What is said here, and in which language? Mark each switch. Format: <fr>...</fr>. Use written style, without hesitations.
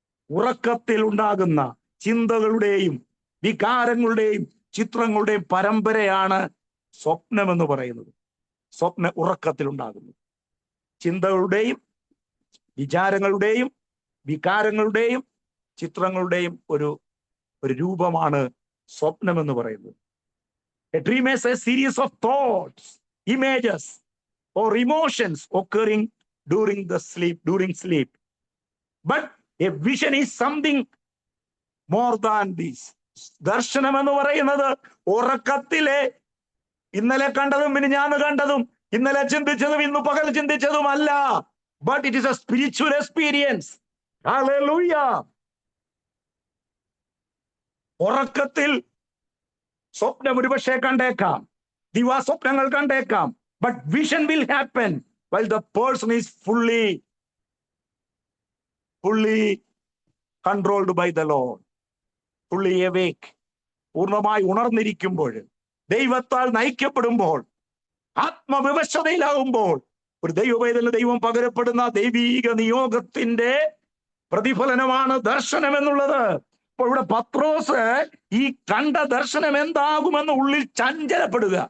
<ml>ഉറക്കത്തിൽ ഉണ്ടാകുന്ന ചിന്തകളുടെയും വികാരങ്ങളുടെയും ചിത്രങ്ങളുടെയും പരമ്പരയാണ് സ്വപ്നം എന്ന് പറയുന്നത്. സ്വപ്ന ഉറക്കത്തിൽ ഉണ്ടാകുന്നു ചിന്തകളുടെയും വിചാരങ്ങളുടെയും വികാരങ്ങളുടെയും ചിത്രങ്ങളുടെയും ഒരു രൂപമാണ് സ്വപ്നം എന്ന് പറയുന്നത്.</ml> <en>A dream is a series of thoughts, images or emotions occurring during sleep. But a vision is something more than this.</en> <ml>ദർശനം എന്ന് പറയുന്നത് ഉറക്കത്തിലെ ഇന്നലെ കണ്ടതും മിനിഞ്ഞാന്ന് കണ്ടതും ഇന്നലെ ചിന്തിച്ചതും ഇന്ന് പകൽ ചിന്തിച്ചതുമല്ല.</ml> <en>But it is a spiritual experience. Hallelujah.</en> <ml>ഉറക്കത്തിൽ സ്വപ്നം ഒരുപക്ഷെ കണ്ടേക്കാം, ദിവാസ്വപ്നങ്ങൾ കണ്ടേക്കാം.</ml> <en>But vision will happen while the person is fully controlled by the Lord, fully awake.</en> <ml>പൂർണ്ണമായി ഉണർന്നിരിക്കുമ്പോൾ, ദൈവത്താൽ നയിക്കപ്പെടുമ്പോൾ, ആത്മവിവശതയിലാകുമ്പോൾ ഒരു ദൈവവേദന ദൈവം പകരപ്പെടുന്ന ദൈവീക നിയോഗത്തിന്റെ പ്രതിഫലനമാണ് ദർശനം എന്നുള്ളത്. അപ്പോൾ ഇവിടെ പത്രോസ് ഈ കണ്ട ദർശനം എന്താകുമെന്ന് ഉള്ളിൽ ചഞ്ചലപ്പെടുക.</ml>